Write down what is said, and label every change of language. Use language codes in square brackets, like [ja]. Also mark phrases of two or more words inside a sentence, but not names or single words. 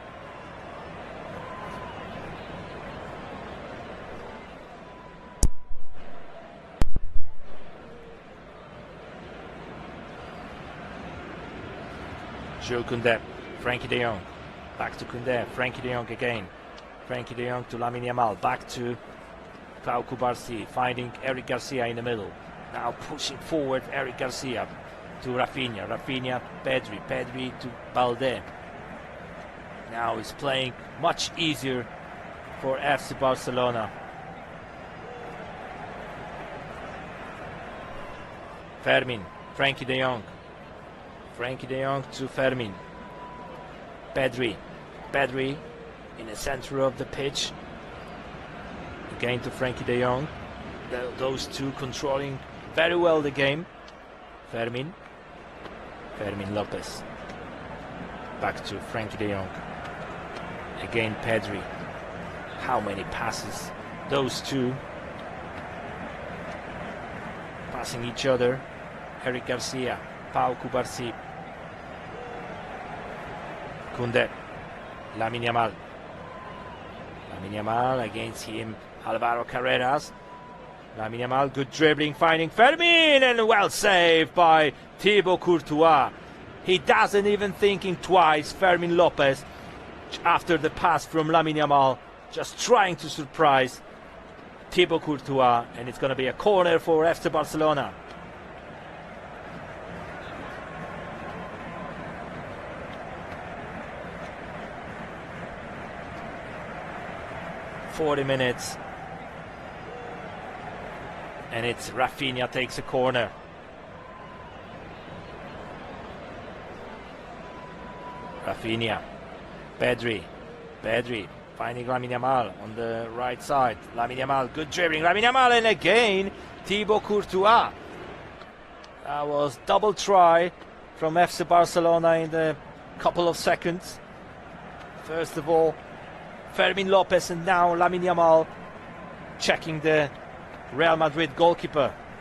[en] Jules Koundé, Frenkie de Jong, back to Koundé, Frenkie de Jong again, Frenkie de Jong to Lamine Yamal, back to Pau Cubarsí, finding Eric Garcia in the middle. Now pushing forward Eric Garcia to Rafinha. Rafinha, Pedri. Pedri to Balde. Now he's playing much easier for FC Barcelona. Fermin, Frenkie de Jong. Frenkie de Jong to Fermin. Pedri. Pedri in the center of the pitch. Again to Frenkie de Jong. Those two controlling very well the game. Fermin. Fermin Lopez. Back to Frenkie de Jong. Again Pedri. How many passes? Those two passing each other. Eric Garcia. Pau Cubarsí. Koundé. Lamine Yamal. Lamine Yamal against him. Alvaro Carreras. Lamine Yamal, good dribbling, finding Fermin, and well saved by Thibaut Courtois. He doesn't even thinking twice, Fermin Lopez, after the pass from Lamine Yamal, just trying to surprise Thibaut Courtois, and it's going to be a corner for FC Barcelona. "40 minutes. And it's Rafinha takes a corner. Rafinha. Pedri. Pedri finding Lamine Yamal on the right side. Lamine Yamal, good dribbling. Lamine Yamal, and again Thibaut Courtois. That was double try from FC Barcelona in the couple of seconds. First of all, Fermin Lopez, and now Lamine Yamal checking the Real Madrid goalkeeper.